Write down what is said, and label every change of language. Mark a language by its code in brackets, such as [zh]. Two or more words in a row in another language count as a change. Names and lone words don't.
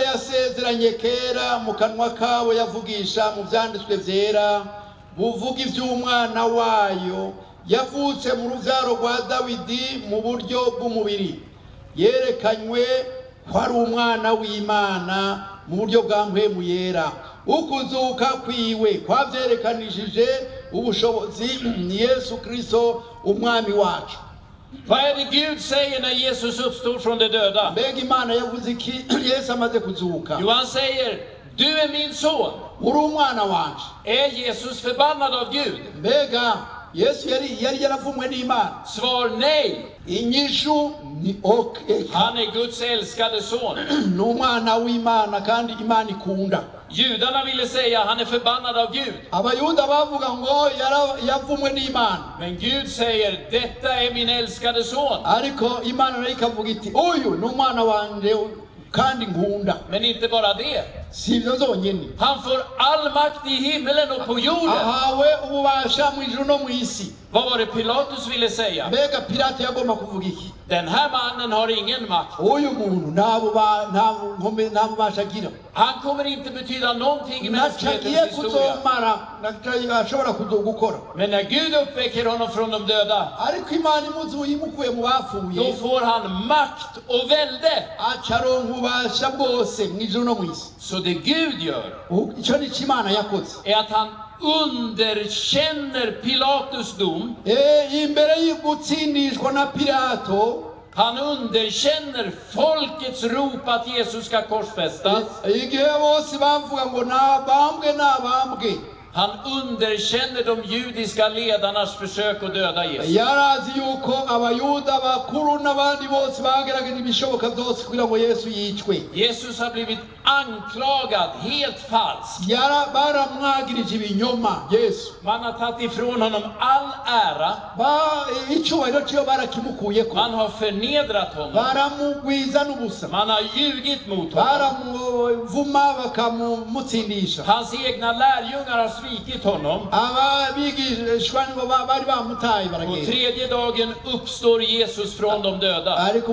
[rn] yasezeranye kera mu kanwa kabo yavugisha mu byanditswe byera buvuga iby'umwana wayo yavutse mu rubyaro rwa Dawidi mu buryo bw'umubiri yerekanywe ko ari umwana w'Imana mu buryo bwa mpwemu yera ukuzuka kwiwe kwavyerekanishije ubushobozi ni Yesu Kristo umwami wacu. [sv] Vad är det Gud säger när Jesus uppstår från de döda? [rn] Mbega Imana yavuze iki Yesu amaze kuzuka? [sv] Jo, han säger, du är min son. [rn] Uri umwana wanje. [sv] Är Jesus förbannad av Gud? [rn] Mbega Yesu yari yaravumwe n'Imana? [sv] Svar nej. [rn] Inyishu ni okay. [sv] Han är Guds älskade son. [rn] N'umwana w'Imana kandi Imana ikunda. [sv] Judarna ville säga han är förbannad av Gud. [rn] Abayuda bavuga ngo yavumwe n'Imana. [sv] Men Gud säger, detta är min älskade son. [rn] Ariko Imana nayo ikavuga iti uyu n'umwana wanje kandi nkunda. [sv] Men inte bara det. [rn] Sivyo zonyene. [sv] Han får all makt i himmelen och på jorden. [rn] Ahawe ububasha mu ijuru no mu isi. [sv] Vad var det Pilatus ville säga? [rn] Mbega Pilato yagomba kuvuga iki? [sv] Den här mannen har ingen makt. [rn] Uyu muntu nta bubasha agira. [sv] Han kommer inte betyda någonting i mänsklighetens historia. [rn] Ashobora kuzogukora. [sv] Men när Gud uppväcker honom från de döda, [rn] ariko Imana imuzuyimukuye mu bapfuye, [sv] då får han makt och välde. [rn] Acaronka ububasha bwose mu ijuru no mu isi. [sv] Så det Gud gör [rn] icyo ni Imana yakoze [sv] är att han underkänner Pilatus dom. [rn] Imbere y'ugutsindishwa na Pilato, [sv] han underkänner folkets rop att Jesus ska korsfästas. [rn] Igihe bose bavuga ngo nabambwe. [sv] Han underkänner de judiska ledarnas försök att döda Jesus. [rn] Yarazi yuko abayuda bakuru n'abandi bose bagerageje ibishoboka byose kugira ngo Yesu yicwe. [sv] Jesus har blivit anklagad helt falskt. [rn] Baramwagirije ibinyoma Yesu. [sv] Man har tagit ifrån honom all ära. [rn] Icyubahiro cyo barakimukuyeko. [sv] Man har förnedrat honom. [rn] Baramugwiza n'ubusa. [sv] Man har ljugit mot honom. [rn] Baramuvuma bakamutsindisha. [sv] Hans egna lärjungar har svikit honom. På tredje dagen uppstår Jesus från de döda.